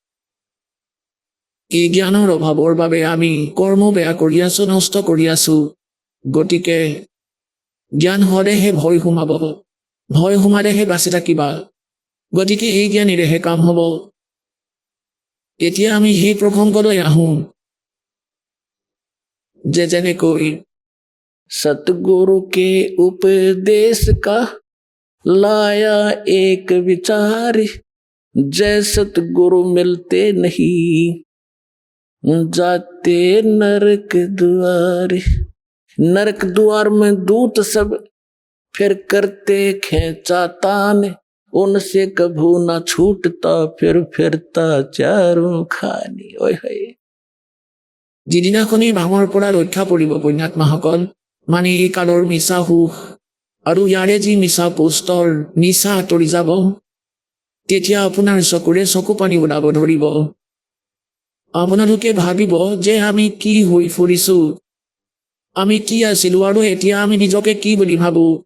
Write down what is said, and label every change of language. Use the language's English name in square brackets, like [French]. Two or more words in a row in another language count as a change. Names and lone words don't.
[Assamese] এই জ্ঞানৰ অভাৱৰ বাবে আমি কৰ্ম বেয়া কৰি আছো, নষ্ট কৰি আছো। গতিকে জ্ঞান হ'লেহে ভয় সোমাব, ভয় সোমালেহে বাচি থাকিবা। গতিকে এই জ্ঞানেৰেহে কাম হ'ব। এতিয়া আমি সেই প্ৰসংগলৈ আহোঁ যে যেনেকৈ [Hindi] सतगुरु के उपदेश का लाया एक विचार, जय सतगुरु मिलते नहीं जाते नरक द्वार। नरक द्वार में दूत सब फिर करते खेचातान, उनसे कभू ना छूटता फिर फिरता चारों खानी। ओए होए, [Assamese] যিদিনাখনি ভাঙৰ পৰা ৰক্ষা পৰিব পুণ্যাত্মাসকল, মানে এই কালৰ মিছা সুখ আৰু ইয়াৰে যি মিছা পোষ্টৰ নিচা আঁতৰি যাব, তেতিয়া আপোনাৰ চকুৰে চকু পানী ওলাব ধৰিব। আপোনালোকে ভাবিব যে আমি কি হৈ ফুৰিছো, আমি কি আছিলো আৰু এতিয়া আমি নিজকে কি বুলি ভাবো।